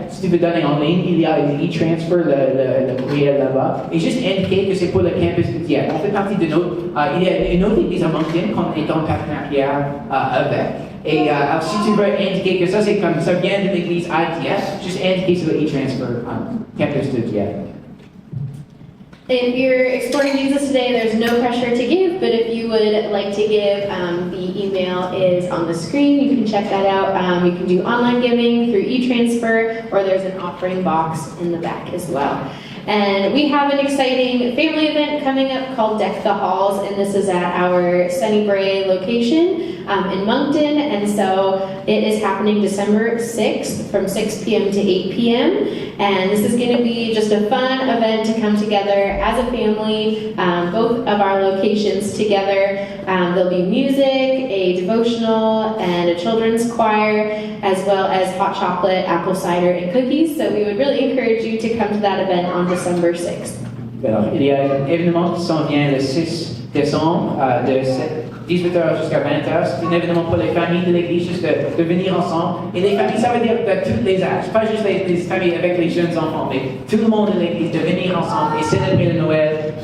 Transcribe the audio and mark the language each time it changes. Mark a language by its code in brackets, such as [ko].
[fr] Si tu veux donner en ligne, il y a une e-transfer, le courriel là-bas. Et juste indiquer que c'est pour le campus de Dieppe. On fait partie de notre... il y a une autre église à Moncton qu'on est en partenariat avec. Et alors, si tu veux indiquer que ça, c'est comme ça vient de l'église à Dieppe, juste indiquer sur le e-transfer campus de Dieppe. [en] If you're exploring Jesus today, there's no pressure to give, but if you would like to give, the email is on the screen. You can check that out. You can do online giving through e-transfer, or there's an offering box in the back as well. And we have an exciting family event coming up called Deck the Halls, and this is at our Sunnybray location in Moncton. And so it is happening December 6th from 6 p.m. to 8 p.m. And this is going to be just a fun event to come together as a family, both of our locations together. There'll be music, a devotional, and a children's choir, as well as hot chocolate, apple cider, and cookies. So we would really encourage you to come to that event on December 6th. [fr] Alors, il y a un événement qui s'en vient le 6 décembre de 18h jusqu'à 20h. C'est un événement pour les familles de l'église, juste de venir ensemble. Et les familles, ça veut dire de tous les âges, pas juste les familles avec les jeunes enfants, mais tout le monde de l'église de venir ensemble et célébrer le Noël.